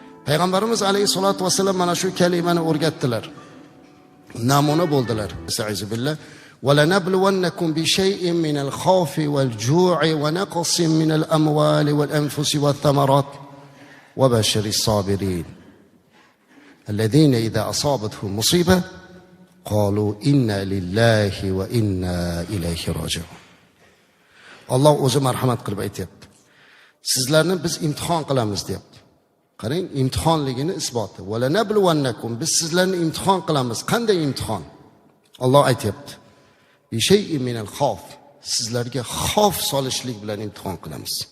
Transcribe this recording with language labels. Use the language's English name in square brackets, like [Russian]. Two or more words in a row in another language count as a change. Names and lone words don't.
[Uzbek] Payg'ambarimiz [Arabic] عليه الصلاة والسلام [Uzbek] mana shu kalimani o'rgatdilar. Namuna bo'ldilar. Estağfirullah. [Arabic] وَلَنَبْلُوَنَّكُمْ بِشَيْءٍ مِنَ الْخَوْفِ وَالْجُوعِ وَنَقْصٍ مِنَ الْأَمْوَالِ وَالْأَنْفُسِ وَالثَّمَرَاتِ وَبَشِّرِ الصَّابِرِينَ الَّذِينَ إِذَا أَصَابَتْهُمْ مُصِيبَةٌ قَالُوا إِنَّا لِلَّهِ وَإِنَّا إِلَيْهِ رَاجِعُونَ. [Uzbek] Alloh o'zi marhamat qilib aytayapti. Sizlarni biz imtihon qilamiz deyapti. Qarang, imtihonligini isboti. وَلَنَبْلُوَنَّكُمْ biz sizlarni imtihon qilamiz. Qanday imtihon? Alloh aytayapti. Bir [Arabic] شيء من الخوف. [Uzbek] Sizlarga xavf solishlik bilan imtihon qilamiz.